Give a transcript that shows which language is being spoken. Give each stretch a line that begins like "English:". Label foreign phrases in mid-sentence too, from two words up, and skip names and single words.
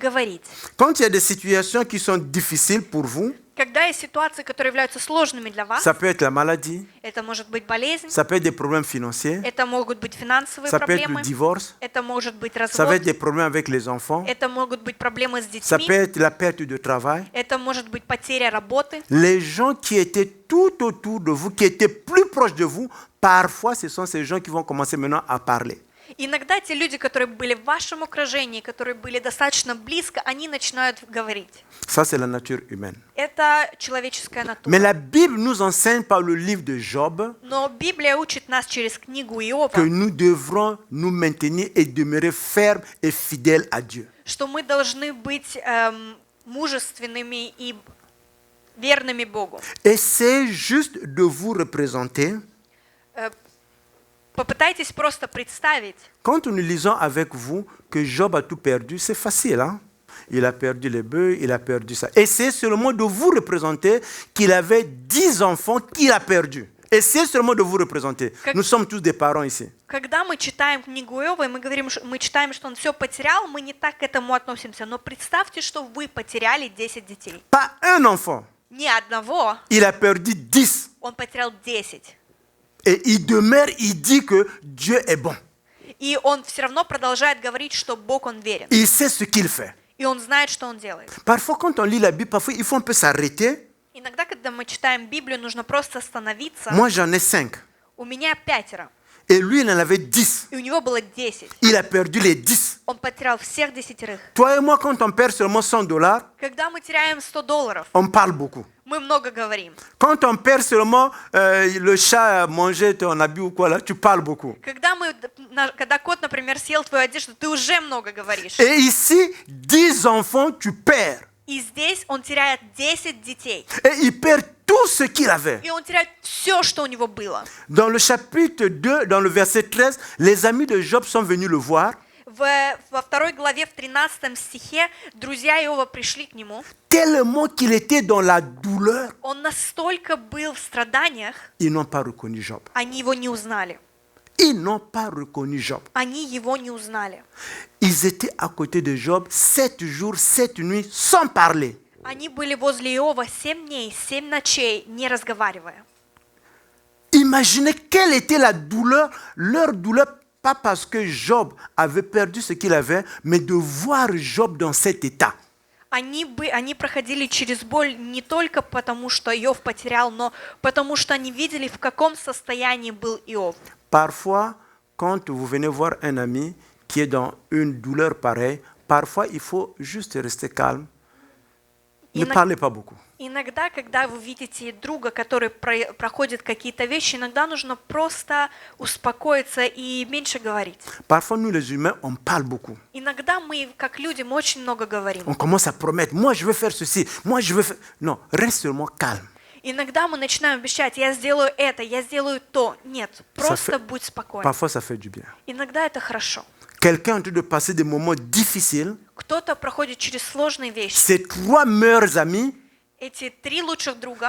French: Quand il y a des situations qui sont difficiles pour vous,
Russian: Когда есть ситуации, которые являются сложными для вас,
French: Ça peut être la maladie,
Russian: это может быть болезнь,
French: ça peut être des problèmes financiers,
Russian: это могут быть финансовые
French: ça peut être le
Russian: проблемы,
French: divorce,
Russian: это может быть
French: ça va
Russian: развод,
French: être des problèmes avec les enfants,
Russian: это могут быть проблемы с
French: ça
Russian: детьми,
French: peut être la perte de travail.
Russian: это может быть потеря работы.
French: Les gens qui étaient tout autour de vous, qui étaient plus proches de vous, parfois ce sont ces gens qui vont commencer maintenant à parler.
Russian: Иногда те люди, которые были в вашем окружении, которые были достаточно близко, они начинают говорить.
French: Ça, c'est la nature humaine.
Russian: Это человеческая
French: Mais
Russian: натура.
French: la Bible nous enseigne par le livre de Job
Russian: Но Библия учит нас через книгу
French: que
Russian: Иова,
French: nous devrons nous maintenir et demeurer fermes et fidèles à Dieu.
Russian: что мы должны быть мужественными и верными Богу.
French: Essayez juste de vous représenter.
Russian: Попытайтесь просто представить,
French: Quand nous lisons avec vous que Job a tout perdu, c'est facile, hein? Il a perdu les bœufs, il a perdu ça. Essayez seulement de vous représenter qu'il avait 10 enfants qu'il a perdus. Essayez seulement de vous représenter. Nous sommes tous des parents ici.
Russian: когда мы читаем книгу Иова, и мы говорим, мы читаем, что он все потерял, мы не так к этому относимся. Но представьте, что вы потеряли 10 детей.
French: Pas un enfant.
Russian: Ни одного,
French: Il a perdu 10.
Russian: он потерял 10.
French: Et il demeure, il dit que Dieu est bon.
Russian: И он все равно продолжает говорить, что Бог, он верен.
French: Il sait ce qu'il fait.
Russian: И он знает, что он делает.
French: Parfois, quand on lit la Bible, parfois, il faut un peu s'arrêter.
Russian: Иногда, когда мы читаем Библию, нужно просто остановиться.
French: Moi, j'en ai 5.
Russian: У меня 5,
French: Et lui, il en avait 10.
Russian: и у него было 10.
French: Il a perdu les 10.
Russian: Он потерял всех 10.
French: Toi et moi, quand on perd seulement $100,
Russian: Когда мы теряем $100,
French: on parle beaucoup.
Russian: мы много говорим.
French: Quand on perd seulement le chat a mangé ton habit ou quoi là, tu parles beaucoup.
Russian: Когда кот, например, съел твою одежду, ты уже много говоришь.
French: Et ici, 10 enfants, tu perds.
Russian: И здесь он теряет 10 детей.
French: Et il perd tout ce qu'il avait.
Russian: И он теряет все, что у него было.
French: Dans le chapitre 2, dans le verset 13, les amis de Job sont venus le voir.
Russian: Во 2 главе, в 13 стихе, друзья Иова пришли к нему.
French: Tellement qu'il était dans la douleur,
Russian: Он настолько был в страданиях,
French: ils n'ont pas reconnu Job.
Russian: они его не узнали.
French: Ils n'ont pas reconnu Job.
Russian: Они его не узнали.
French: Ils étaient à côté de Job 7 jours, 7 nuits, sans parler.
Russian: Они были возле Иова 7 дней, 7 ночей, не разговаривая.
French: Imaginez quelle était la douleur, leur douleur, pas parce que Job avait perdu ce qu'il avait, mais de voir Job dans cet état.
Russian: Они проходили через боль не только потому, что Иов потерял, но потому, что они видели, в каком состоянии был Иов.
French: Parfois, quand vous venez voir un ami qui est dans une douleur pareille, parfois il faut juste rester calme. Ne parlez pas beaucoup.
Russian: Иногда, когда вы видите друга, который проходит какие-то вещи, иногда нужно просто успокоиться и меньше говорить.
French: Parfois, nous les humains, on parle beaucoup.
Russian: Иногда мы, как люди, мы очень много говорим.
French: On commence à promettre, moi je veux faire ceci, moi je veux faire... Non, reste seulement calme.
Russian: Иногда мы начинаем обещать, я сделаю это, я сделаю то. Нет, просто будь спокоен.
French: Parfois, ça fait du bien.
Russian: Иногда это хорошо.
French: Quelqu'un est en train de passer des moments difficiles.
Russian: Кто-то проходит через сложные вещи.
French: Ses 3 meilleurs amis,
Russian: Эти 3 лучших друга,